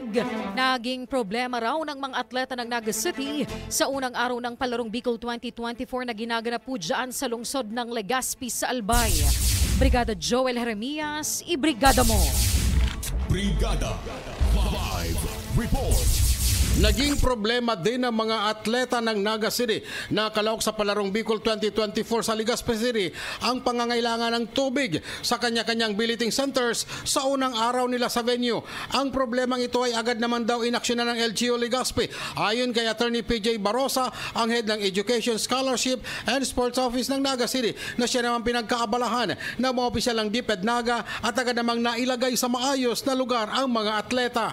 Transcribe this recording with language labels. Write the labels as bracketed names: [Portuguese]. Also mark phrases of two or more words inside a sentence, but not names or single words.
[Filipino] Naging problema raw ng mga atleta ng Naga City sa unang araw ng Palarong Bicol 2024 na ginaganap po dyan sa lungsod ng Legazpi sa Albay. Brigada Joel Jeremias, ibrigada mo. Brigada Live Report. Naging problema din ng mga atleta ng Naga City na kalahok sa Palarong Bicol 2024 sa Legazpi City ang pangangailangan ng tubig sa kanya-kanyang billeting centers sa unang araw nila sa venue. Ang problemang ito ay agad naman daw inaksyonan ng LGU Legazpi. Ayon kay Attorney PJ Barosa, ang head ng Education, Scholarship and Sports Office ng Naga City, na siya naman pinagkaabalahan ng mga opisyal ng DepEd Naga at agad namang nailagay sa maayos na lugar ang mga atleta.